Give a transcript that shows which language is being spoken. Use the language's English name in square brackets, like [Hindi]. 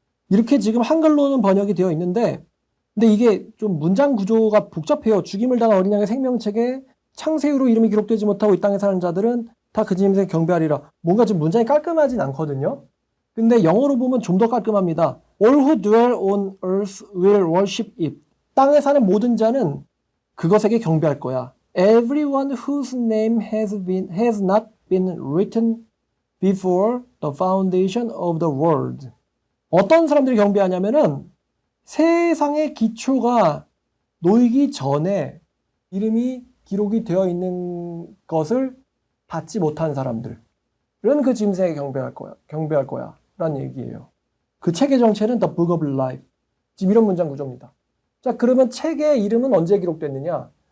[Korean] 이렇게 지금 한글로는 번역이 되어 있는데, 근데 이게 좀 문장 구조가 복잡해요. 죽임을 당한 어린 양의 생명책에 창세 이후로 이름이 기록되지 못하고 이 땅에 사는 자들은 다 그 짐승에 경배하리라. 뭔가 좀 문장이 깔끔하진 않거든요. 근데 영어로 보면 좀 더 깔끔합니다. [English] All who dwell on earth will worship it. [Korean] 땅에 사는 모든 자는 그것에게 경배할 거야. [English] Everyone whose name has not been written before the foundation of the world. [Korean] 어떤 사람들이 경배하냐면은 세상의 기초가 놓이기 전에 이름이 기록이 되어 있는 것을 받지 못한 사람들은 그 짐승에게 경배할 거야 라는 얘기예요. 그 책의 정체는 The Book of Life. 지금 이런 문장 구조입니다. 자, 그러면 책의 이름은 언제 기록됐느냐?